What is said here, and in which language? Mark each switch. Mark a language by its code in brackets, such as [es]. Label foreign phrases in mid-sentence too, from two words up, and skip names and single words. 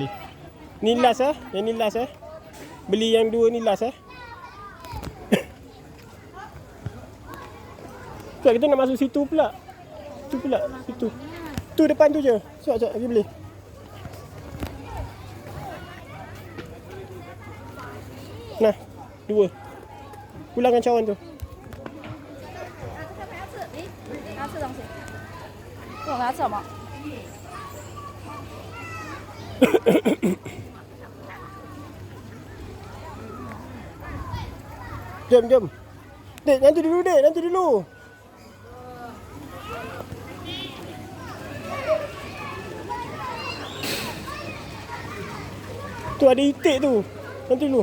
[ms] Ni last Yang ni last Beli yang dua ni last Pula kita nak masuk situ pula. Tu pula, situ. Tu depan tu je. Sekejap lagi beli. Nah, dua. Pulangkan cawan tu. [zh] 拿这东西。我拿什么？ [ms] Jom. Dek, nanti dulu dek, nanti dulu. Tu ada itik tu. Nanti dulu.